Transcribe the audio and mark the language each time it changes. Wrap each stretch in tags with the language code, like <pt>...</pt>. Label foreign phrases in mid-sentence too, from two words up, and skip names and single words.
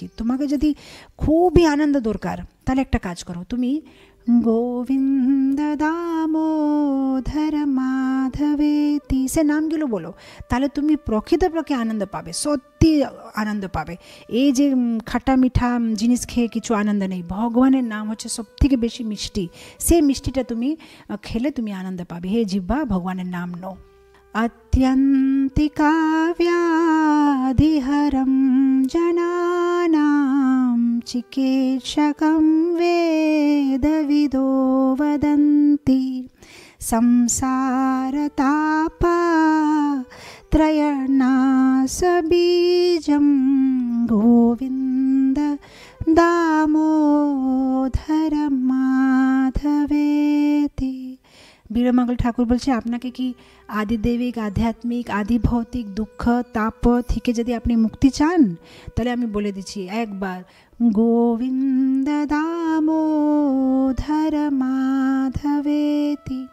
<bn>তোমাকে যদি খুবই আনন্দ দরকার তাহলে একটা কাজ করো, তুমি</bn> <sa>গোবিন্দ দামোদর মাধবেতি</sa> <bn>সে নামগুলো বলো, তাহলে তুমি প্রকৃতপক্ষে আনন্দ পাবে, সত্যি আনন্দ পাবে। এই যে খাটা মিঠা জিনিস খেয়ে কিছু আনন্দ নেই। ভগবানের নাম হচ্ছে সব থেকে বেশি মিষ্টি, সেই মিষ্টিটা তুমি খেলে তুমি আনন্দ পাবে। হে জিহ্বা, ভগবানের নাম নো।</bn> <sa>अत्यन्तिका व्याधिहरं जनानां चिकित्सकं वेदविदो वदन्ति संसारतापत्रयनाशबीजं गोविन्द दामोदर माधवेति।</sa> <bn>বিল্বমঙ্গল ঠাকুর বলছে আপনাকে কি আদিদেবিক আধ্যাত্মিক আদি ভৌতিক দুঃখ তাপ থেকে যদি আপনি মুক্তি চান তাহলে আমি বলে দিচ্ছি একবার</bn> <sa>গোবিন্দ দামোদর মাধবেতি।</sa>